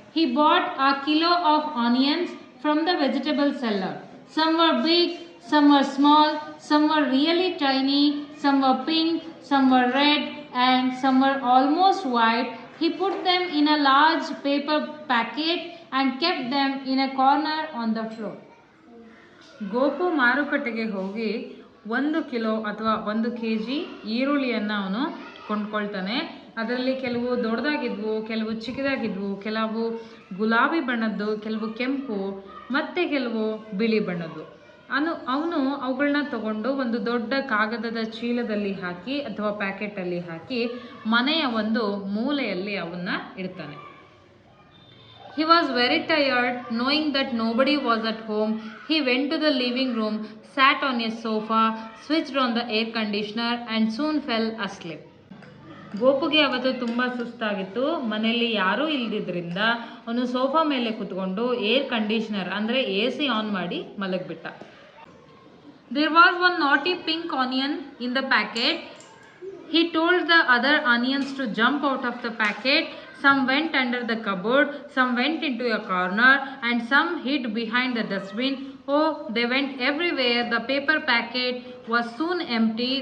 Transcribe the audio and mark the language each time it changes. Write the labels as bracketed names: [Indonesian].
[English] He bought a kilo of onions from the vegetable seller. Some were big, some were small, some were really tiny, some were pink, some were red, and some were almost white. He put them in a large paper packet and kept them in a corner on the floor. [Kannada] Gopu ಮಾರುಕಟ್ಟೆಗೆ ಹೋಗಿ 1 kilo ಅಥವಾ 1 kg ಈರುಳ್ಳಿಯನ್ನು ಅವನು ಕೊಂಡ್ಕೊಳ್ತಾನೆ. ಅದರಲ್ಲಿ ಕೆಲವು ದೊಡ್ಡದಾಗಿದ್ವು, ಕೆಲವು ಚಿಕ್ಕದಾಗಿದ್ವು, ಕೆಲವು ಗುಲಾಬಿ ಬಣ್ಣದ್ದು, ಕೆಲವು ಕೆಂಪು ಮತ್ತು ಕೆಲವು ಬಿಳಿ ಬಣ್ಣದ್ದು. ಅವನು ಅವುಗಳನ್ನ ತಗೊಂಡು ಒಂದು ದೊಡ್ಡ ಕಾಗದದ ಚೀಲದಲ್ಲಿ ಹಾಕಿ ಅಥವಾ ಪ್ಯಾಕೆಟಲ್ಲಿ ಹಾಕಿ ಮನೆಯ ಒಂದು ಮೂಲೆಯಲ್ಲಿ ಅವನ್ನ ಇಡ್ತಾನೆ. [English] He was very tired, knowing that nobody was at home. He went to the living room, sat on a sofa, switched on the air conditioner and soon fell asleep. [Kannada] ಗೋಪುಗೆ ಅವತ್ತು ತುಂಬ ಸುಸ್ತಾಗಿತ್ತು. ಮನೆಯಲ್ಲಿ ಯಾರೂ ಇಲ್ದಿದ್ರಿಂದ ಅವನು ಸೋಫಾ ಮೇಲೆ ಕೂತ್ಕೊಂಡು ಏರ್ ಕಂಡೀಷನರ್ ಅಂದರೆ AC on ಮಾಡಿ ಮಲಗಿಬಿಟ್ಟ. [English] There was one naughty pink onion in the packet. He told the other onions to jump out of the packet. Some went under the cupboard, some went into a corner, and some hid behind the dustbin. Oh, they went everywhere. The paper packet was soon empty.